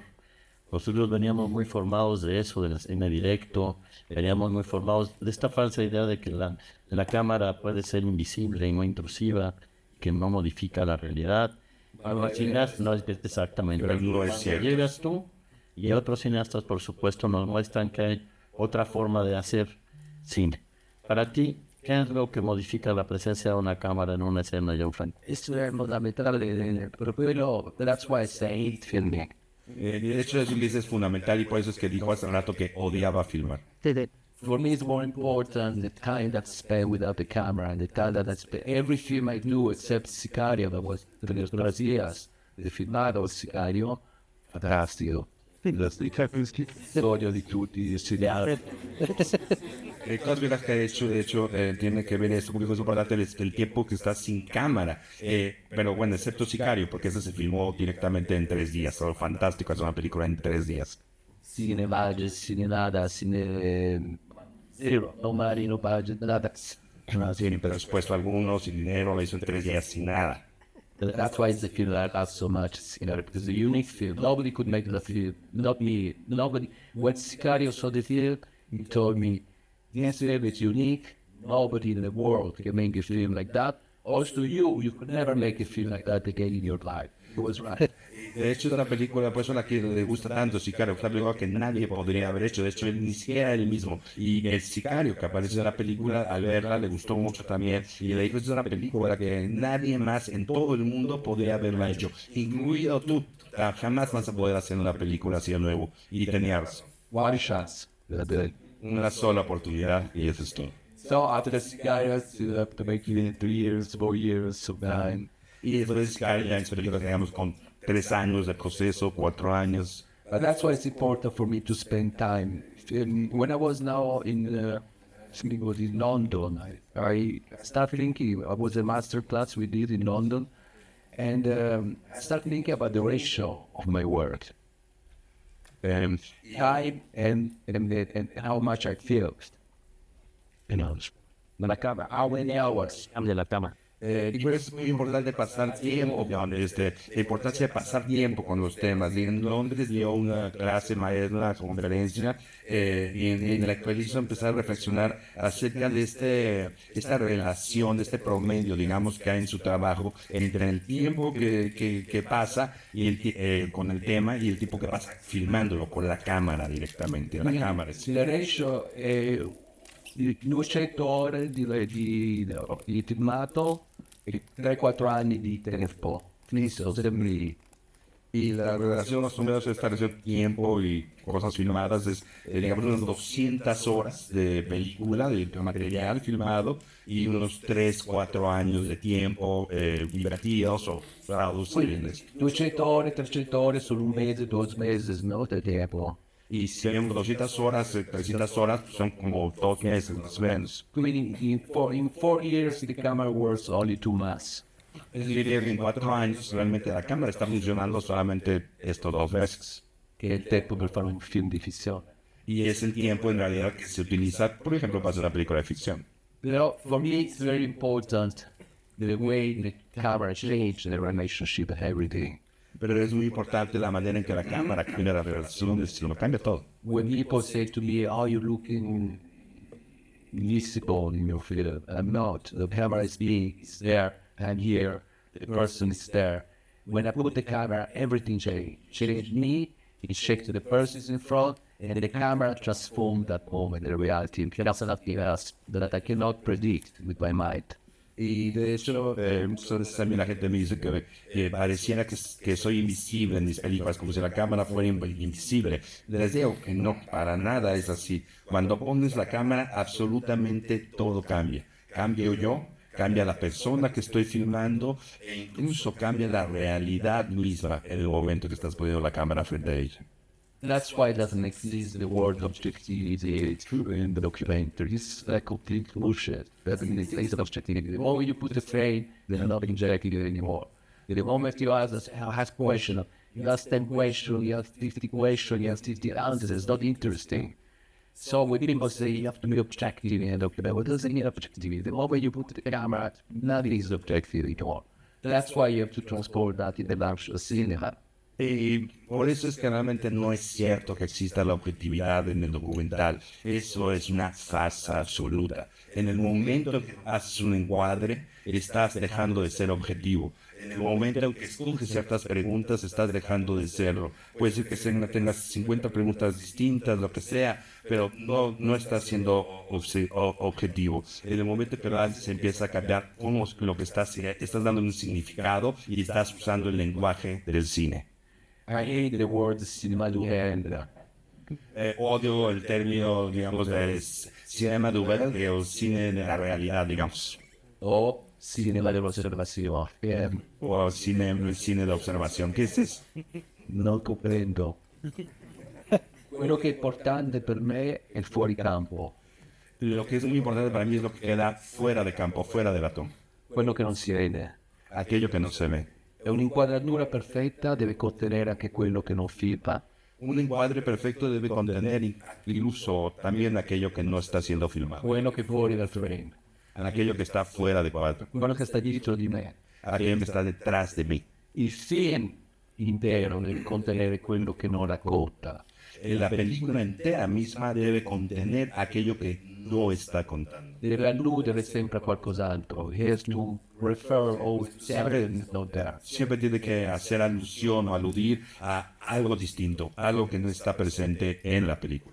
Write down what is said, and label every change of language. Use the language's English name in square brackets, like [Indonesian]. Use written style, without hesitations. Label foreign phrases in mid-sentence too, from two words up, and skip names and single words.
[Spanish] Nosotros veníamos muy formados de eso, del cine directo, veníamos muy formados de esta falsa idea de que la cámara puede ser invisible y no intrusiva, que no modifica la realidad. Los cineastas no es exactamente. Pero no es Cuando cierto. llegas tú y otros cineastas, por supuesto, nos muestran que hay otra forma de hacer cine. Para ti, ¿qué es lo que modifica la presencia de una cámara en una escena, Gianfranco? [Italian] Esto è fondamentale, per quello, [English] that's why I say hate filming. [Spanish] De hecho, eso es fundamental y por eso es que dijo hace un rato que odiaba filmar. [English] For me, it's more important the time that's spent without the camera and the time that I spent. Every film I do, except Sicario, that was 3 years, the filmato of Sicario, fantastico. [Italian] Storia di tutti i cineasti. [Spanish] Todas las que ha hecho, de hecho, tiene que ver esto, porque es importante el tiempo que está sin cámara. Pero bueno, excepto Sicario, porque ese se filmó directamente en 3 días. Solo fantástico, es una película en 3 días. Cine budget, cine nada, cine zero, [English] no money, no budget, [Spanish] nada. Sin presupuesto alguno, sin dinero, la hizo en 3 días, sin nada. [English] That's why it's the film that I love so much, Sicario, because it's a unique film. Nobody could make the film, not me. Nobody. When Sicario saw the film, he told me, this film is unique. Nobody in the world can make a film like that. Also, you could never make a film like that again in your life. He was right. [Spanish] De hecho, es una película, pues, a la que le gusta tanto Sicario, es una película que nadie podría haber hecho. De hecho, él ni siquiera él mismo. Y el Sicario que aparece en la película, al verla, le gustó mucho también. Y le dijo, es una película que nadie más en todo el mundo podría haberla hecho, incluido tú. Jamás vas a poder hacer una película así de nuevo. Y tenía razón. [English] One chance. [Spanish] Una sola oportunidad y eso es todo. [English] So after Sicario, you have to make it in 3 years, 4 years, so 9. [Spanish] Y después de Sicario ya en películas digamos con 3 años de proceso, 4 años. [English] But that's why it's important for me to spend time. When I was now I think it was in London, I started thinking, I was a master class we did in London, And I start thinking about the ratio of my work, time and how much I feel. You know, when I come, how many hours I'm in [Spanish] la cama. Y por eso es muy importante pasar tiempo, la importancia de pasar tiempo con los temas. Y en Londres dio una clase maestra, una conferencia, y en la cual hizo empezar a reflexionar acerca de esta relación, de este promedio, digamos, que hay en su trabajo entre el tiempo que pasa y con el tema y el tiempo que pasa filmándolo con la cámara directamente. La cámara. [Italian] Il ratio è 200 ore di filmato e 3-4 anni di tempo. Finisco sempre. [Spanish] Y la relación más o menos es establecer tiempo y cosas filmadas, es digamos unas 200 horas de película, de material filmado y unos 3-4 años de tiempo divertidos o traducibles. [Italian] 200 ore, 300 ore sono un mese, 2 mesi, no? Di tempo. [Spanish] Y si tenemos 200 horas, 300 horas, pues son como 2 meses más o menos. [English] Quindi in 4 years the camera works only 2 months. [Spanish] Es decir, que en 4 años realmente la cámara está funcionando solamente estos 2 meses. [Italian] Che è il tempo per fare un film di fissione. [Spanish] Y es el tiempo en realidad que se utiliza, por ejemplo, para hacer una película de ficción. [English] Però for me it's very important the way the camera changed the relationship and everything. [Spanish] Pero es muy importante la manera en que la cámara cambia la relación del estilo, cambia todo. [English] When people say to me, "Oh, you're looking invisible in your film," I'm not. The camera is big, it's there, I'm here, the person is there. When I put the camera, everything changed. Changed me, it changed the person in front, and the camera transformed that moment in reality. That's something else that I cannot predict with my mind. [Spanish] Y de hecho, muchas veces también la gente me dice que pareciera que soy invisible en mis películas, como si la cámara fuera invisible. Les digo que no, para nada es así. Cuando pones la cámara, absolutamente todo cambia. Cambio yo, cambia la persona que estoy filmando e incluso cambia la realidad misma en el momento que estás poniendo la cámara frente a ella. [English] That's why it doesn't exist the word objectivity in the documentary. It's like complete bullshit. Doesn't exist objectivity. The moment you put a frame, they're not objective anymore. The moment you ask question, you ask 10 questions, you ask 50 questions, you ask 50 answers, it's not interesting. So when people say you have to be objective in a documentary, what does it mean objectivity? The moment you put the camera, nothing is objective anymore. That's why you have to transport that in the actual cinema. [Spanish] Y por eso es que realmente no es cierto que exista la objetividad en el documental. Eso es una farsa absoluta. En el momento que haces un encuadre, estás dejando de ser objetivo. En el momento en que escoges ciertas preguntas, estás dejando de serlo. Puede ser que tengas 50 preguntas distintas, lo que sea, pero no estás siendo objetivo. En el momento que lo haces, empieza a cambiar cómo lo que estás dando un significado y estás usando el lenguaje del cine. [English] I hate the word cinema d'uhel. [Spanish] Odio el término, digamos, de cinema d'uhel o cine de la realidad, digamos. [Italian] O cinema dell'osservazione. [Spanish] O cine de observación. ¿Qué es eso? [Italian] Non comprendo. Quello che è importante per me è il fuoricampo. [Spanish] Lo que es muy importante para mí es lo que queda fuera de campo, fuera de la toma. [Italian] Quello che non si vede. [Spanish] Aquello que no se ve. [Italian] E un'inquadratura perfetta deve contenere anche quello che non filma. [Spanish] Un encuadre perfecto debe contener incluso también aquello que no está siendo filmado. [Italian] Quello che è fuori dal frame. [Spanish] Aquello que está fuera de cuadro. [Italian] Quello che sta dietro di me. [Spanish] Aquello que está detrás de mí. [Italian] Il film intero deve contenere quello che non racconta. [Spanish] La película entera misma debe contener aquello que no está contando. [Italian] Deve alludere sempre a qualcos'altro. [English] He has to refer always to something not there. [Spanish] Siempre tiene que hacer alusión o aludir a algo distinto, algo que no está presente en la película.